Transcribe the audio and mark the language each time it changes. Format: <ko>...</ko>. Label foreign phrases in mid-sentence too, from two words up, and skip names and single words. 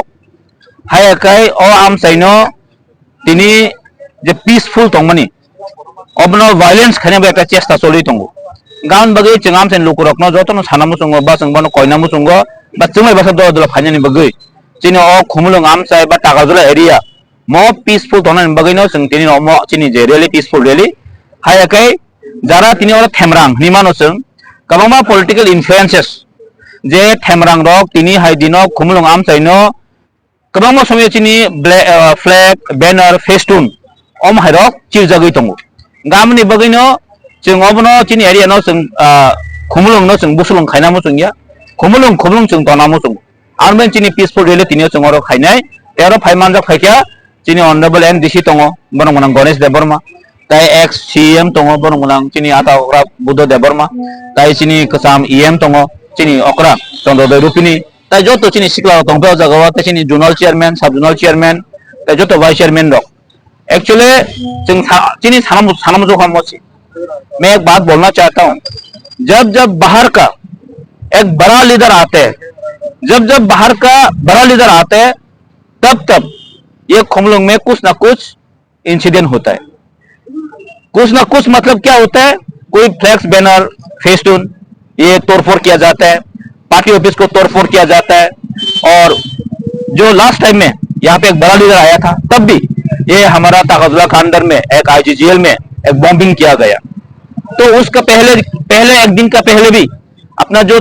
<trp>Hai kai o am saino tini je peaceful tongmani. Obno violence khaine ba ekta chesta choli tongo. Gaun bagai cengam sen lukurok no joto no sanamu sungo ba sengbono koinamu sungo ba cengai basa do do phanyani bagai cini o khumulung am sai ba tagajula area mo peaceful tonan bagai no seng tini no mo cini je</trp> <en>really peaceful really</en> <trp>hai kai jara tini ora themrang nimano seng kabama</trp> <en>political influences</en> <trp>je themrang rok tini hai dino khumulung am sai no kabama somye cini</trp> <en>flag banner festun</en> <trp>om hai rok chirjagai tongo gamni bagai no जों अबनो चिनि एरिया न जों खुमलुंग न जों बुसुलुंग खायनामु जों या खुमलुंग जों तनामु जों आरमेन चिनि पीसफुल रेले तिनियो जों अरो खायनाय एरो फाइमानजा खायखया चिनि अनरेबल एनडीसी दङ बरं मोनां गणेश देबबर्मा ताइ</trp> <en>ex CM</en> <trp>दङ बरं मोनां चिनि आटा अग्रा बुद्ध देबबर्मा ताइ चिनि कसाम ईएम दङ चिनि अग्रा चन्द्रदय रुपिनी ताइ जतो चिनि सिक्ला दंबे जगावा ताइ चिनि</trp> <en>zonal chairman sub zonal chairman</en> <trp>ताइ जतो</trp> <en>vice chairman</en> <trp>दं एक्चुअली जों चिनि सानामु जो खामोसि</trp> <hi>मैं एक बात बोलना चाहता हूं जब बाहर का एक बड़ा लीडर आते हैं जब बाहर का बड़ा लीडर आते हैं तब ये खुमलुंग में कुछ ना कुछ इंसिडेंट होता है कुछ ना कुछ मतलब क्या होता है कोई</hi> <en>flex banner festoon</en> <hi>ये तोड़फोड़ किया जाता है</hi> <en>party office</en> <hi>को तोड़फोड़ किया जाता है और जो</hi> <en>last time</en> <hi>में यहाँ पे एक बड़ा लीडर आया था तब भी ये हमारा ताकतुल्ला का अंदर में एक आईजीजीएल में एक बॉम्बिंग किया गया तो उसका पहले एक दिन का पहले भी अपना जो</hi>